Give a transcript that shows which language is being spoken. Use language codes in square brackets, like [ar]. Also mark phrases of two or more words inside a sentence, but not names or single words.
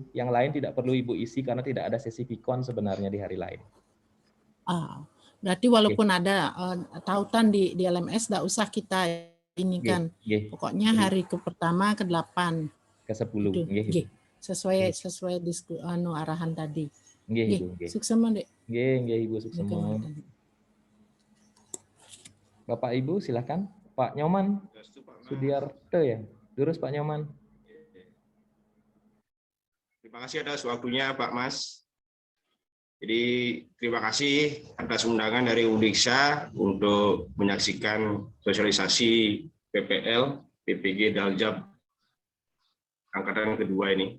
[id] Yang lain tidak perlu Ibu isi karena tidak ada sesi pikon sebenarnya di hari lain. Berarti walaupun ada tautan di LMS, tidak usah kita ini kan. Pokoknya hari ke-pertama, ke-8, ke-10. Sesuai arahan tadi. Ibu. Suksema, Dek. Ibu, suksema. Bapak Ibu silakan. Pak Nyoman Sudiarto ya. Durus Pak Nyoman. Terima kasih atas waktunya Pak Mas. Jadi terima kasih atas undangan dari Undiksa untuk menyaksikan sosialisasi PPL, PPG Daljab angkatan kedua ini.